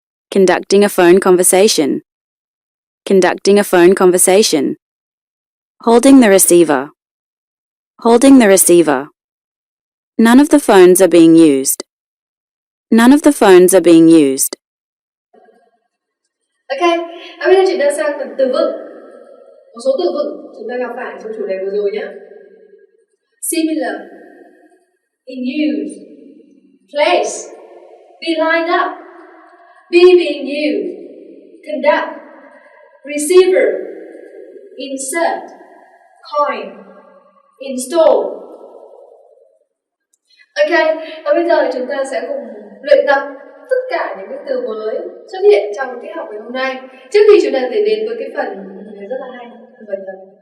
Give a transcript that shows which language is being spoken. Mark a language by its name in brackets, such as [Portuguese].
[English] Conducting a phone conversation. Conducting a phone conversation. Holding the receiver. Holding the receiver. None of the phones are being used. None of the phones are being used. [Vietnamese] Ok, bây giờ chúng ta sang phần từ vựng. Một số từ vựng chúng ta gặp phải trong chủ đề vừa rồi nhé. [English] Similar, in use, place, be lined up, be being used, conduct, receiver, insert, coin, install. [Vietnamese] Ok, và bây giờ chúng ta sẽ cùng luyện tập tất cả những cái từ mới xuất hiện trong tiết học ngày hôm nay. Trước khi chúng ta đến với cái phần rất là hay, phần tập.